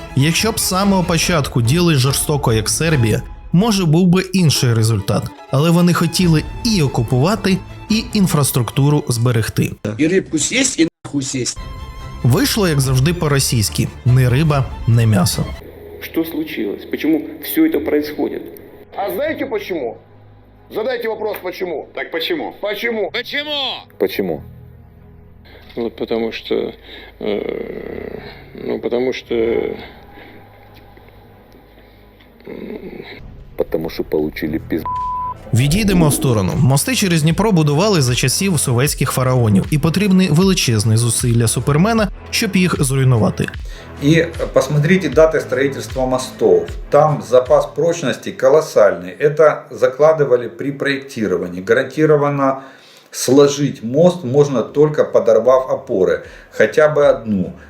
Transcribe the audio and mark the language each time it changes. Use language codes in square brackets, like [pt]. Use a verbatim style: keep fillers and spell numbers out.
[uk] Якщо б з самого початку діяли жорстоко, як Сербія, може був би інший результат. Але вони хотіли і окупувати, і інфраструктуру зберегти. І рибку сість, і нахуй сість. Вийшло, як завжди, по-російськи. Не риба, не м'ясо. [ru] Що случилось? Почему все это происходит? [uk] А знаєте [ru] почему? Задайте вопрос почему. Так почему? Почему? Почему? Почему? Ну, потому что... Э, ну, потому что... Потому что получили пизд... [uk] Відійдемо в сторону. Мости через Дніпро будували за часів сувецьких фараонів, і потрібні величезні зусилля Супермена, щоб їх зруйнувати. І [ru] посмотрите [uk] дати будівництва мостів. Там запас прочності колосальний. Це закладували при проєктуванні. Гарантовано сложить мост можна тільки подорвав опори, хоча б одну.